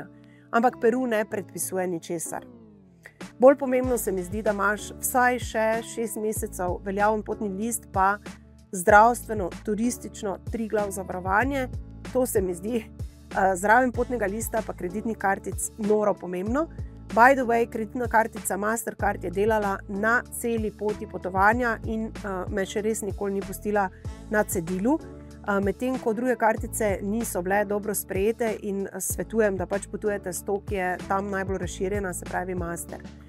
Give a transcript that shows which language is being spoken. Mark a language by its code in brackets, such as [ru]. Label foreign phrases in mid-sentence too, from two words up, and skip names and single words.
[sl] Ampak Peru ne predpisuje ničesar. Bolj pomembno se mi zdi, da imaš vsaj še 6 mesecev veljaven potni list, pa zdravstveno, turistično, 3-glav zavarovanje. To se mi zdi zraven potnega lista pa kreditnih kartic noro pomembno. [en] By the way, [sl] kreditna kartica Mastercard je delala na celi poti potovanja in me še res nikoli ni pustila na cedilu. Medtem ko druge kartice niso bile dobro sprejete in svetujem, da pač potujete s to, ki je tam najbolj razširjena, se pravi Master.